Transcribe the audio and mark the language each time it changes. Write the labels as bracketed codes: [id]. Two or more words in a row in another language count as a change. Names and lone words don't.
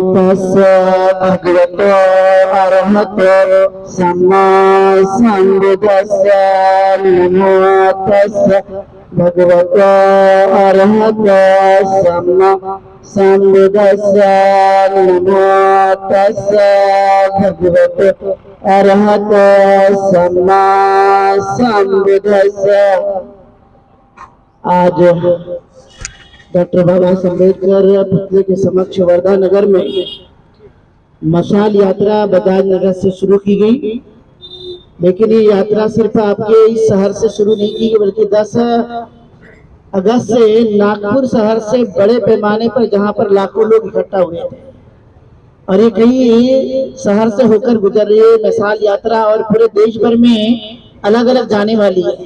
[pi] तस्य भगवतो अरहतो सम्मा सम्बुद्धस्य नमो तस्य भगवतो अरहतो सम्मा सम्बुद्धस्य नमो तस्य भगवतो अरहतो सम्मा सम्बुद्धस्य। [hi] आज डॉक्टर बाबा साहब अम्बेडकर पुतले के समक्ष वर्धा नगर में मशाल यात्रा बजाज नगर से शुरू की गई, लेकिन ये यात्रा सिर्फ आपके इस शहर से शुरू नहीं की गई, बल्कि 10 अगस्त से नागपुर शहर से बड़े पैमाने पर, जहां पर लाखों लोग इकट्ठा हुए थे, और ये कई शहर से होकर गुजर रही है मशाल यात्रा और पूरे देश भर में अलग अलग जाने वाली है।